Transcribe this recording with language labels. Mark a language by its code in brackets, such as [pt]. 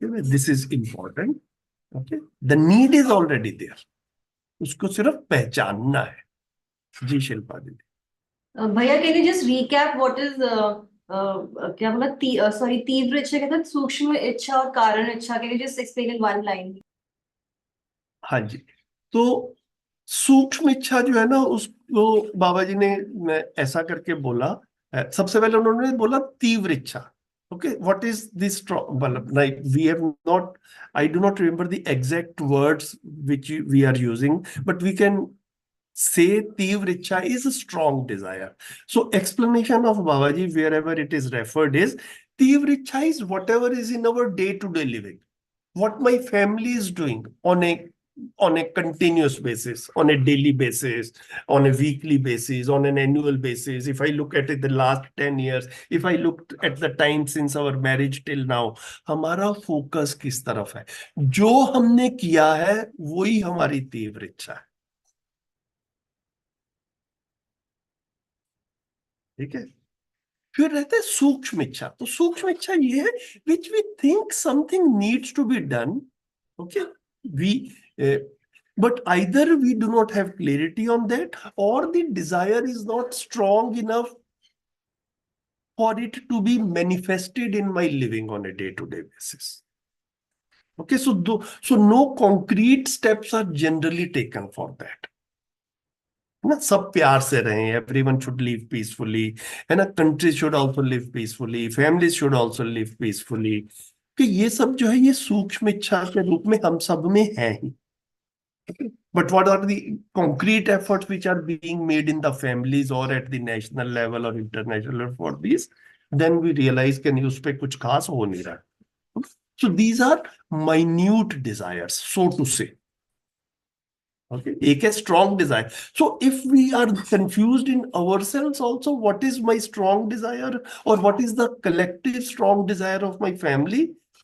[en] This is important. Okay, the need is already there. [hi] उसको सिर्फ पहचानना है. जी शिल्पा दीदी. भैया, [en] can you just recap what is [hi] क्या बोला, सॉरी, तीव्र इच्छा के साथ सूक्ष्म इच्छा और कारण इच्छा? [en] Can you just explain in one line? [hi] हाँ जी. तो सूक्ष्म इच्छा जो है ना, उसको बाबा जी ने ऐसा करके बोला. सबसे पहले उन्होंने बोला तीव्र इच्छा. [en] Okay, what is this strong? Like we have not, I do not remember the exact words which we are using, but we can say तीव्र इच्छा is a strong desire. So explanation of Babaji wherever it is referred is तीव्र इच्छा is whatever is in our day-to-day living, what my family is doing on a continuous basis, on a daily basis, on a weekly basis, on an annual basis. If I look at it the last 10 years, if I looked at the time since our marriage till now, [hi] हमारा focus किस तरफ है? जो हमने किया है वही हमारी तीव्र इच्छा है. ठीक है. फिर रहते हैं सूक्ष्म इच्छा. तो सूक्ष्म इच्छा ये है [en] which we think something needs to be done. Okay, but either we do not have clarity on that, or the desire is not strong enough for it to be manifested in my living on a day-to-day basis. Okay, so no concrete steps are generally taken for that. [hi] ना सब प्यार से रहें, [en] everyone should live peacefully, है ना, country should also live peacefully, families should also live peacefully. [hi] कि ये सब जो है ये सूक्ष्म इच्छा के रूप में हम सब में है ही. [en] But what are the concrete efforts which are being made in the families or at the national level or international level for these? Then we realize [hi] कि नहीं उस पे कुछ खास हो नहीं रहा. [en] So these are minute desires, so to say. Okay, [hi] एक है [en] strong desire. So if we are confused in ourselves also, what is my strong desire or what is the collective strong desire of my family?